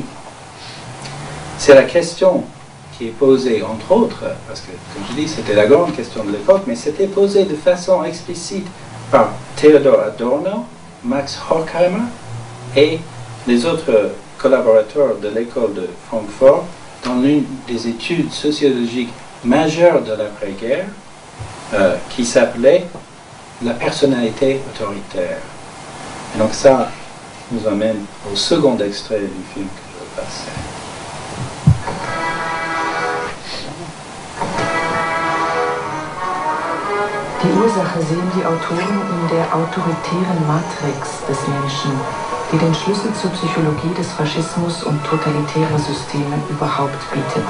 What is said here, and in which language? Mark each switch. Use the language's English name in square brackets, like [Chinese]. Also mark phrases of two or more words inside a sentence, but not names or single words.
[French] C'est la question qui est posée, entre autres, parce que, comme je dis, c'était la grande question de l'époque, mais c'était posé de façon explicite par Theodor Adorno, Max Horkheimer et les autres collaborateurs de l'école de Francfort dans l'une des études sociologiques majeures de l'après-guerre qui s'appelait la personnalité autoritaire. Et donc ça nous amène au second extrait du film que je vais passer. [German] Die Ursache sehen die Autoren in der autoritären Matrix des Menschen, die den Schlüssel zur Psychologie des Faschismus und totalitärer Systeme überhaupt bietet.